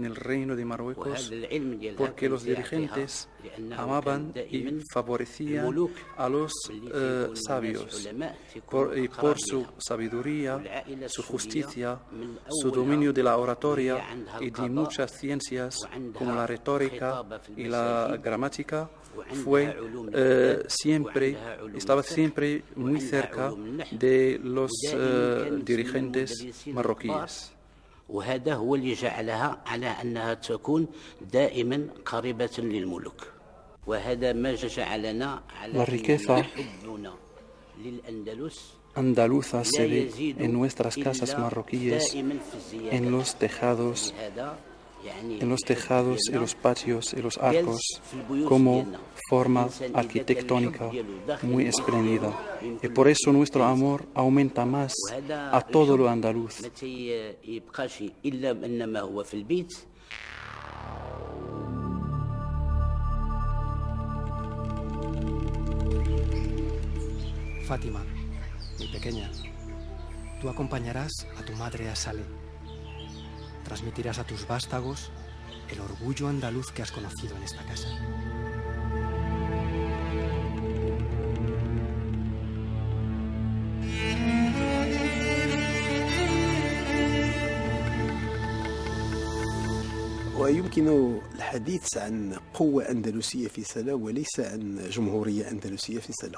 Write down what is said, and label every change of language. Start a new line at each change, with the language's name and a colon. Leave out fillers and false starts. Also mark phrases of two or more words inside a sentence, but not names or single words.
Spanish: el reino de Marruecos, porque los dirigentes amaban y favorecían a los sabios, y por su sabiduría, su justicia, su dominio de la oratoria y de muchas ciencias como la retórica y la gramática, estaba siempre muy cerca de los dirigentes marroquíes.
Arabic: وهذا هو اللي جعلها على أنها تكون دائما قريبة للملوك وهذا ما جعلنا على حبنا للأندلس
Spanish: Andaluza se ve en nuestras casas marroquíes, en los tejados y los patios y los arcos, como forma arquitectónica muy espléndida. Y por eso nuestro amor aumenta más a todo lo andaluz. Fátima, mi pequeña, tú acompañarás a tu madre a Salé. Transmitirás a tus vástagos el orgullo andaluz que has conocido en esta casa.
Arabic: ويمكن الحديث عن قوة أندلسية في سلا وليس عن جمهورية أندلسية في سلا.